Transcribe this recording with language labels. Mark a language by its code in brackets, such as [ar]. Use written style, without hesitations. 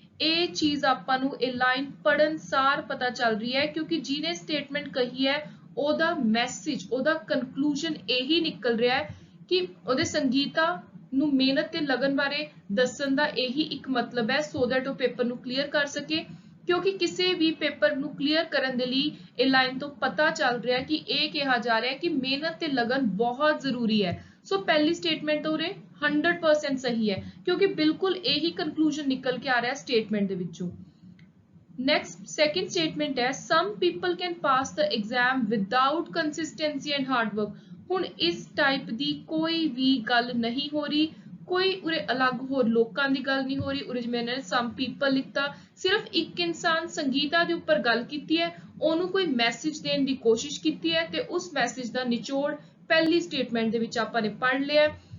[pa] ਇਹ ਚੀਜ਼ ਆਪਾਂ ਨੂੰ ਇਹ ਲਾਈਨ ਪੜਨ ਸਾਰ ਪਤਾ ਚੱਲ ਰਹੀ ਹੈ, ਕਿਉਂਕਿ ਜਿਹਨੇ ਸਟੇਟਮੈਂਟ ਕਹੀ ਹੈ ਉਹਦਾ ਮੈਸੇਜ, ਉਹਦਾ ਕਨਕਲੂਜਨ ਇਹੀ ਨਿਕਲ ਰਿਹਾ ਹੈ ਕਿ ਉਹਦੇ ਸੰਗੀਤਾ ਨੂੰ ਮਿਹਨਤ ਤੇ ਲਗਨ ਬਾਰੇ ਦੱਸਣ ਦਾ ਇਹੀ ਇੱਕ ਮਤਲਬ ਹੈ, ਸੋ ਦੈਟ ਉਹ ਪੇਪਰ ਨੂੰ ਕਲੀਅਰ ਕਰ ਸਕੇ। ਕਿਉਂਕਿ ਕਿਸੇ ਵੀ ਪੇਪਰ ਨੂੰ ਕਲੀਅਰ ਕਰਨ ਦੇ ਲਈ ਇਹ ਲਾਈਨ ਤੋਂ ਪਤਾ ਚੱਲ ਰਿਹਾ ਕਿ ਇਹ ਕਿਹਾ ਜਾ ਰਿਹਾ ਕਿ ਮਿਹਨਤ ਤੇ ਲਗਨ ਬਹੁਤ ਜ਼ਰੂਰੀ ਹੈ। ਸੋ ਪਹਿਲੀ ਸਟੇਟਮੈਂਟ ਤਾਂ ਉਰੇ 100% ਸਹੀ ਹੈ, ਕਿਉਂਕਿ ਬਿਲਕੁਲ ਇਹੀ ਕਨਕਲੂਜਨ ਨਿਕਲ ਕੇ ਆ ਰਿਹਾ ਸਟੇਟਮੈਂਟ ਦੇ ਵਿੱਚੋਂ। ਨੈਕਸਟ ਸੈਕਿੰਡ ਸਟੇਟਮੈਂਟ ਹੈ [en] some people can pass the exam without consistency and hard work। [pa] ਹੁਣ ਇਸ ਟਾਈਪ ਦੀ ਕੋਈ ਵੀ ਗੱਲ ਨਹੀਂ ਹੋ ਰਹੀ, ਕੋਈ ਉਰੇ ਅਲੱਗ ਹੋਰ ਲੋਕਾਂ ਦੀ ਗੱਲ ਨਹੀਂ ਹੋ ਰਹੀ। ਉਰੇ ਜਿਵੇਂ ਇਹਨਾਂ ਨੇ [en] some people [pa] ਲਿਖਤਾ, ਸਿਰਫ ਇੱਕ ਇਨਸਾਨ ਸੰਗੀਤਾ ਦੇ ਉੱਪਰ ਗੱਲ ਕੀਤੀ ਹੈ, ਉਹਨੂੰ ਕੋਈ ਮੈਸੇਜ ਦੇਣ ਦੀ ਕੋਸ਼ਿਸ਼ ਕੀਤੀ ਹੈ ਤੇ ਉਸ ਮੈਸੇਜ ਦਾ ਨਿਚੋੜ ਪਹਿਲੀ ਸਟੇਟਮੈਂਟ ਦੇ ਵਿੱਚ ਆਪਾਂ ਨੇ ਪੜ੍ਹ ਲਿਆ।